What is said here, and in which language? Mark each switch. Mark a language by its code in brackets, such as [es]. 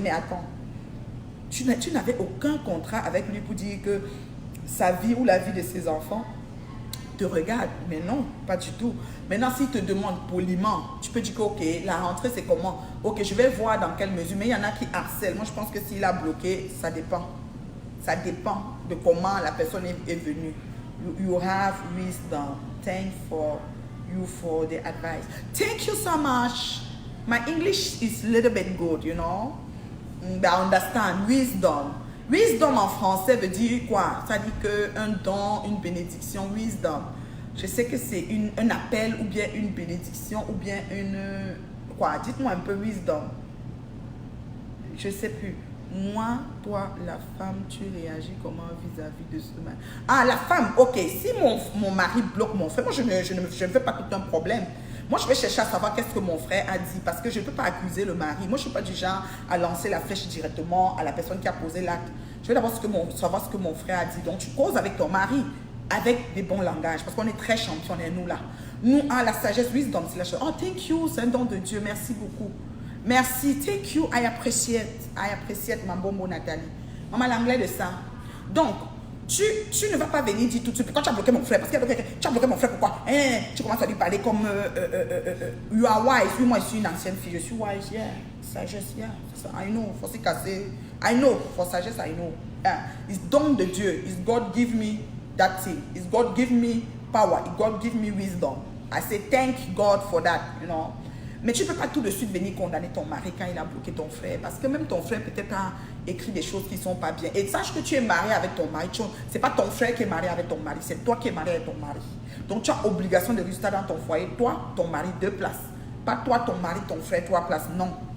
[fr] Mais attends, tu n'avais aucun contrat avec lui pour dire que sa vie ou la vie de ses enfants te regarde. Mais non, pas du tout. Maintenant, s'il te demande poliment, tu peux dire que ok, la rentrée c'est comment? Ok, je vais voir dans quelle mesure. Mais il y en a qui harcèlent. Moi, je pense que s'il a bloqué, ça dépend. Ça dépend de comment la personne est venue. [en] You have wisdom. Thank you for the advice. Thank you so much. My English is a little bit good, you know. But I understand. Wisdom. [fr] Wisdom en français veut dire quoi? Ça dit qu'un don, une bénédiction, wisdom. Je sais que c'est un appel ou bien une bénédiction ou bien une... Quoi? Dites-moi un peu wisdom. Je ne sais plus. Moi, toi, la femme, tu réagis comment vis-à-vis de ce mari? Ah, la femme, ok. Si mon mari bloque mon frère, moi, je ne fais pas tout un problème. Moi, je vais chercher à savoir qu'est-ce que mon frère a dit parce que je ne peux pas accuser le mari. Moi, je ne suis pas du genre à lancer la flèche directement à la personne qui a posé l'acte. Je vais d'abord savoir ce que mon frère a dit. Donc, tu causes avec ton mari avec des bons langages parce qu'on est très champions, nous là. Nous, la sagesse, wisdom, c'est la chose. [en] Oh, thank you, [fr] c'est un don de Dieu. Merci beaucoup. Merci, [en] thank you, I appreciate, [fr] ma bonne Nathalie. Maman, l'anglais de ça. Donc, tu ne vas pas venir dire tout de suite, quand tu as bloqué mon frère, parce que tu as bloqué mon frère, pourquoi? Tu commences à lui parler comme [en] you are wise. [fr] Oui, moi, je suis une ancienne fille, je suis wise, yeah. Sagesse, yeah. [en] I know, [fr] faut se casser. [en] I know, for sagesse, I know. It's [fr] don de Dieu. [en] It's God give me that thing. It's God give me power. It's God give me wisdom. I say thank God for that, you know. [fr] Mais tu ne peux pas tout de suite venir condamner ton mari quand il a bloqué ton frère. Parce que même ton frère peut-être a écrit des choses qui ne sont pas bien. Et sache que tu es marié avec ton mari. Ce n'est pas ton frère qui est marié avec ton mari. C'est toi qui es marié avec ton mari. Donc tu as obligation de résultat dans ton foyer. Toi, ton mari, 2 places. Pas toi, ton mari, ton frère, 3 places. Non.